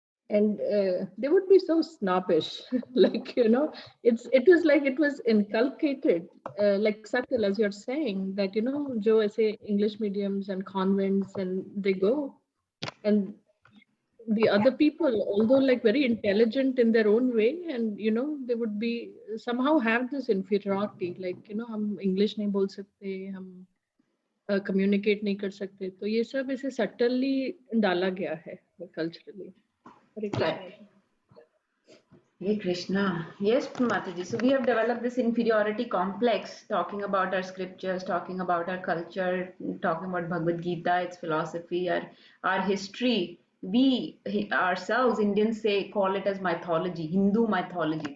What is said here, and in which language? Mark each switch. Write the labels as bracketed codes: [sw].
[en] And they would be so snobbish, it was inculcated, like Satyal, as you're saying, that, [hi] jo aise [en] English mediums and convents, and they go. And the other people, although very intelligent in their own way, and they would be somehow have this inferiority, [hi] hum English nahi bol sakte, hum communicate nahi kar sakte. तो ये सब ऐसे subtly डाला गया है culturally. [en] Right. Hare Krishna. Yes, Mataji. So we have developed this inferiority complex, talking about our scriptures, talking about our culture, talking about Bhagavad Gita, its philosophy, our history. Ourselves, Indians say, call it as mythology, Hindu mythology.